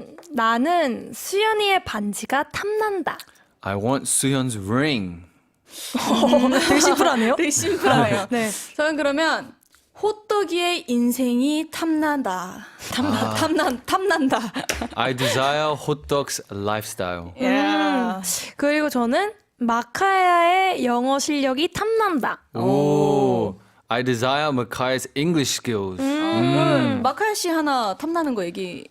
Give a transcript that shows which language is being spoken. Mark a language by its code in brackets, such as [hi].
[ko] 나는 수연이의 반지가 탐난다. [en] I want Suhyun's ring. [ko] 되게 심플하네요. 되게 심플하네요. 네. 저는 그러면 호떡이의 인생이 탐난다. 탐난다. [en] I desire hot dog's lifestyle. [ko] 그리고 저는 마카야의 영어 실력이 탐난다. [en] 오, I desire Makai's English skills. [ko] 그럼 마카야 씨 하나 탐나는 거 얘기해